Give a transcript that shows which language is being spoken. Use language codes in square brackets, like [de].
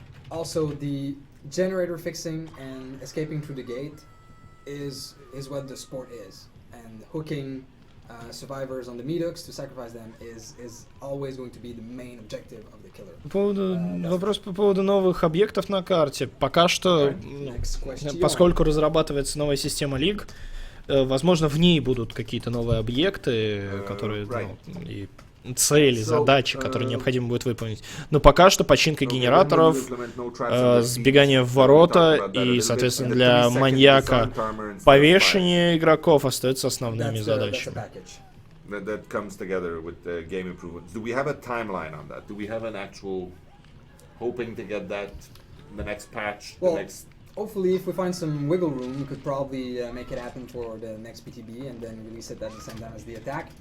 [en] Also, the generator fixing and escaping through the gate is what the sport is, and hooking survivors on the meat-hooks to sacrifice them is always going to be the main objective of the killer. [ru] Вопрос по поводу новых объектов на карте. Пока что, поскольку разрабатывается новая система лиг, возможно, в ней будут какие-то новые объекты, которые, и цели, задачи, которые необходимо будет выполнить. Но пока что починка генераторов, сбегание в ворота и, соответственно, для маньяка повешение игроков остаются основными задачами. [en] That comes together with the game improvements. Do we have a timeline on that? Do we have an actual hoping to get that the next patch? Hopefully, if we find some wiggle room, we could probably make it happen for the next PTB and then release it at the same time as the attack.